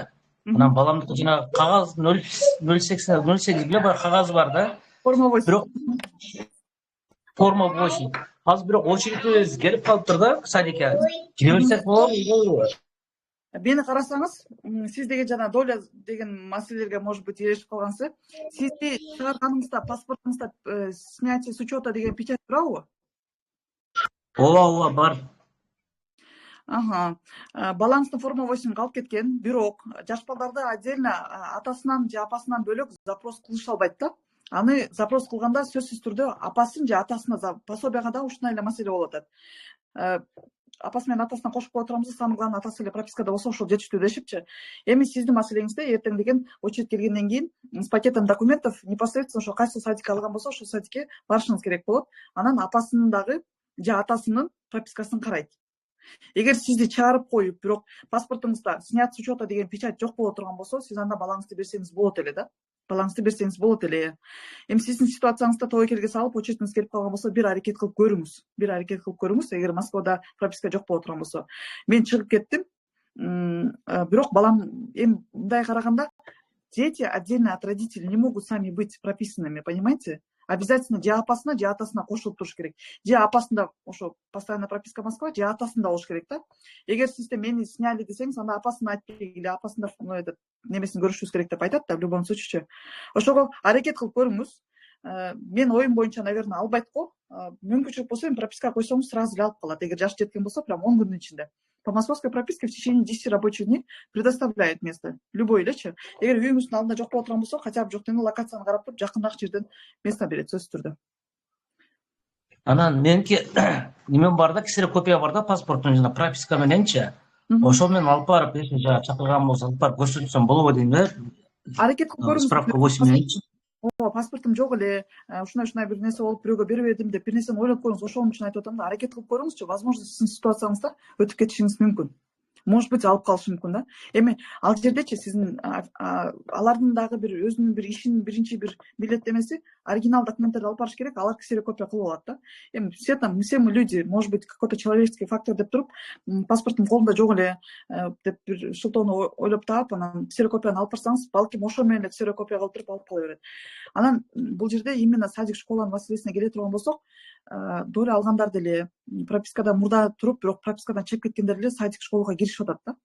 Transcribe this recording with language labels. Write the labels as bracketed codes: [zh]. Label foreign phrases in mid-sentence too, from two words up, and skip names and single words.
[ky] Анан баламдыкы жана кагаз 08 беле бар кагазы бар да. Форма 8. Азыр бирок очередибиз келип калыптыр да садикке. Кире берсек болобу? Мени карасаңыз, сиз деген жана доля деген маселелерге [ru] может быть [ky] эрешип калгансыз. Сизди чыгарганыңызда паспортуңузда [ru] снятие с учета [ky] деген печать турабы? Ооба, бар. Балаңыздын форма 8 калып кеткен, бирок жаш балдарды отдельно атасынан же апасынан бөлөк запрос кылыша албайт да. Аны запрос кылганда сөзсүз түрдө апасын же атасына пособияга да ушундай эле маселе болуп атат. Апасы менен атасына кошуп кое турабыз, [ru] самый главный [ky] атасы эле пропискада болсо ошол жетиштүү дешипчи. Эми сиздин маселеңизде эртең деген очередь келгенден кийин [ru] с пакетом документов непосредственно [ky] ошо кайсы садикке алган болсо ошол садикке барышыңыз керек болот. Анан апасынын дагы же атасынын пропискасын карайт. Эгер сизди чыгарып коюп, бирок паспортуңузда [ru] снят с учета [ky] деген печать жок боло турган болсо, сиз анда балаңызды берсеңиз болот эле да. Балаңызды берсеңиз болот эле. Эми сиздин ситуацияңызда тобокелге салып, очередиңиз келип калган болсо, бир аракет кылып көрүңүз. Эгер Москвада прописка жок боло турган болсо. Мен чыгып кеттим. Бирок балам эми мындай караганда [ru] дети отдельно от родителей не могут сами быть прописанными, понимаете? [ky] Обязательно же апасына, же атасына кошулуп туруш керек. Же апасында ошо [ru] постоянная прописка [ky] Москва, же атасында болуш керек да. Эгер сизде мени сняли десеңиз, анда апасын айтпегиле, апасында немесин көрүшүбүз керек деп айтат да, [ru] в любом случае. [ky] Ошого аракет кылып көрүңүз. Мен оюм боюнча, наверное, албайт го. Мүмкүнчүлүк болсо, прописка койсоңуз сразу эле алып калат. Эгер жаш жеткен болсо, прям 10 күндүн ичинде. [ru] По московской прописке в течение 10 рабочих дней предоставляет место. [ky] Любой элечи. Эгер үйүңүздүн алдында жок боло турган болсо, [ru] хотя бы [ky] жок дегенде локацияны карап туруп, жакындагы жерден место берет сөзсүз түрдө. Анан меники немем бар да, ксерокопия бар да, паспорттун жана прописка мененчи. Ошол менен алып барып, жана чакырган болсо алып барып көрсөтсөм болобу дейм да. Аракет кылып көрүңүз. Справка 8 мененчи. Паспортум жок эле, ушундай бир нерсе болуп бирөөгө берип бердим деп бир нерсени ойлоп көрүңүз. Ошол үчүн айтып атам да, аракет кылып көрүңүзчү. Возможно, сиздин ситуацияңызда өтүп кетишиңиз мүмкүн. [ru] Может быть, [ky] алып калышы мүмкүн да. Эми ал жердечи сиздин алардын дагы бир өзүнүн бир ишинин биринчи бир милдеттемеси оригинал документтерди алып барыш керек, алар ксерокопия кылып алат да. Эми [ru] все мы люди, может быть, какой-то человеческий фактор [ky] деп туруп, паспортум колумда жок эле деп бир шылтоону ойлоп таап, анан ксерокопияны алып барсаңыз, балким ошол менен эле ксерокопия кылып туруп алып кала берет. Анан бул жерде именно садик школанын маселесине келе турган болсок, доля алгандар деле пропискада мурда туруп, бирок пропискадан чыгып кеткендер деле садик школага киришип атат да.